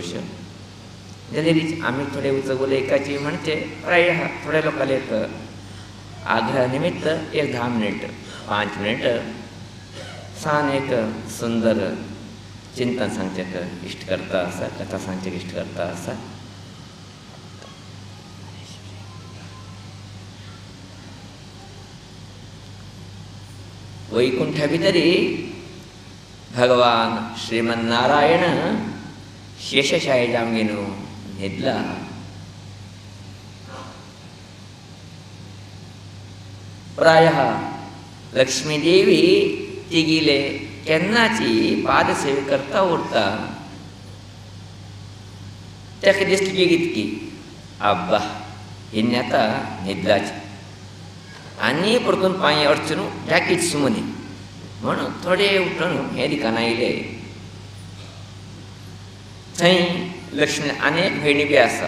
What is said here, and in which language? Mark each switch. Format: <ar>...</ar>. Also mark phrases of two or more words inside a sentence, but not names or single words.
<kok>जाल्यार आमी थोडे उलयकाची म्हणचे प्राय थोड्या लोकांले एक आग्रह निमित्त एक 10 मिनिट 5 मिनिट सान एक सुंदर चिंतन सांगचेक इश्ट करता आसा. कथा सांगचेक इश्ट करता आसा. वैकुंठा भितरी भगवान श्रीमन्नारायण शेषशायी जामगेन न्हिदला. प्रायः लक्ष्मी देवी तिगीले केन्नाची पादसेवे करता उरता. ताका दिसली की अब्बा हिने आतां न्हिदलाची आनी परतून पांय अडचून जाकीच सुमनी म्हणून थोडे उठून हे दिकाना आयले. थंय लक्ष्मी अनेक भयणी बी आसा.</kok>